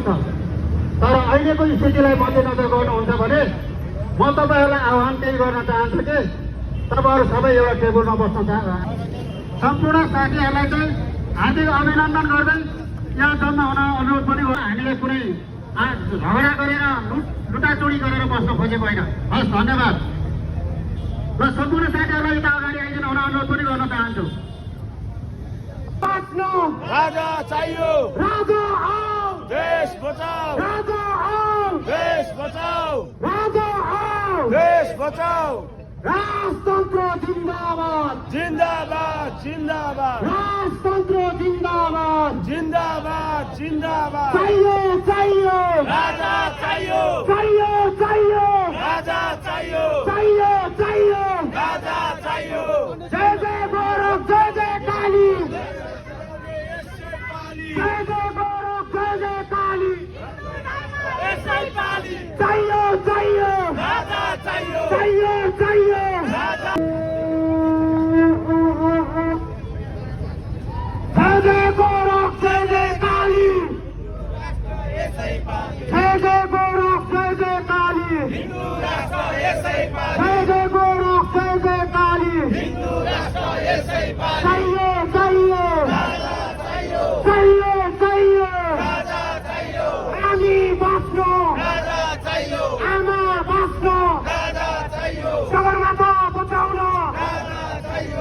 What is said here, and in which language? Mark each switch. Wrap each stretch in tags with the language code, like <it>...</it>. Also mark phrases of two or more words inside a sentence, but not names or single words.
<ne>तर अहिलेको स्थितिलाई मध्यनजर गर्नुहुन्छ भने म तपाईँहरूलाई आह्वान केही गर्न चाहन्छु कि तपाईँहरू सबै एउटा टेबलमा बस्न सम्पूर्ण साथीहरूलाई चाहिँ हार्दिक अभिनन्दन गर्दै यहाँ जम्मा हुन अनुरोध पनि हो। हामीले कुनै झगडा गरेर लुटाचुडी गरेर बस्न खोजेको होइन। हस्, धन्यवाद। र सम्पूर्ण साथीहरूलाई यता अगाडि आइदिन हुन अनुरोध पनि गर्न चाहन्छु। राजा चाहियो, राजा आओ, देश बचाओ, राजा आओ, देश बचाओ, राजा आओ, देश बचाओ। राजतन्त्र जिन्दाबाद, जिंदाबाद जिंदाबाद, राजतन्त्र जिन्दाबाद, जिंदाबाद जिंदाबाद। चाहियो चाहियो, राजा चाहियो, चाहियो चाहियो, राजा चाहियो, चाहियो चाहियो, राजा चाहियो। जय जय गौरव, जय जय काली, जय जय गौरव, जय जय काली। चाहियो चाहियो, राजा चाहियो, चाहियो चाहियो, राजा। जय जय गौरव, जय जय काली, जय जय गौरव, जय जय काली, हिंदू राष्ट्र यसै पाली, जय जय गौरव, जय जय काली। हिंदू राष्ट्र यसै पाली। चाहियो चाहियो, राजा चाहियो, चाहियो चाहियो, राजा चाहियो, हामी बाँच्नु, राजा चाहियो, आमा बाँच्नु, राजा चाहियो, सगरमाथा बचाउन, राजा चाहियो,</ne>